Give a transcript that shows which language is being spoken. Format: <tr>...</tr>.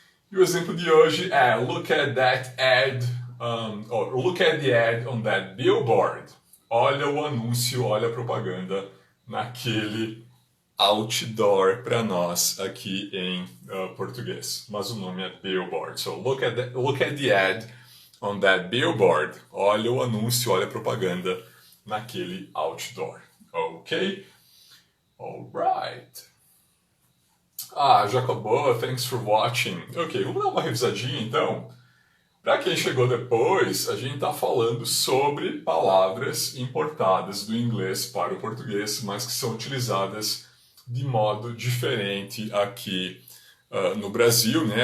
<pt>E o exemplo de hoje é</pt> <en>look at that ad, or look at the ad on that billboard.</en> <pt>Olha o anúncio, olha a propaganda naquele outdoor para nós aqui em português, mas o nome é billboard.</pt> <en>So look at the ad on that billboard.</en> <pt>Olha o anúncio, olha a propaganda naquele outdoor. Ok? Alright. Já acabou.</pt> <en>Thanks for watching.</en> <pt>Ok, vamos dar uma revisadinha então. Para quem chegou depois, a gente está falando sobre palavras importadas do inglês para o português, mas que são utilizadas de modo diferente aqui no Brasil, né?</pt>